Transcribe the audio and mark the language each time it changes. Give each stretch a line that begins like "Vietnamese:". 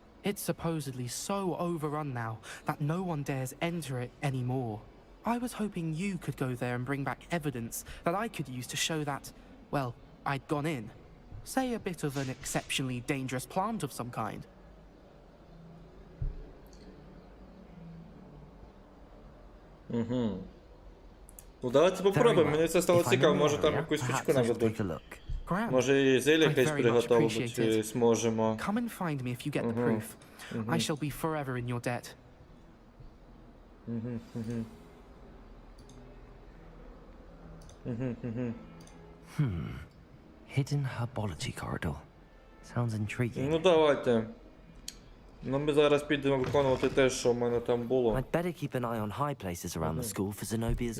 English: It's supposedly so overrun now that no one dares enter it anymore. I was hoping you could go there and bring back evidence that I could use to show that, well, I'd gone in. Say a bit of an exceptionally dangerous plant of some kind.
Ukrainian: Ну давайте попробуємо, мені це стало цікаво, може там якусь фічку наведуть. Може і зелье якесь приготувати зможемо.
English: Come and find me if you get the proof. I shall be forever in your debt. Hidden herbology corridor. Sounds intriguing.
Ukrainian: Ну давайте. Ну ми зараз підемо виконувати те, що в мене там було.
English: I'd better keep an eye on high places around the school for Zenobia's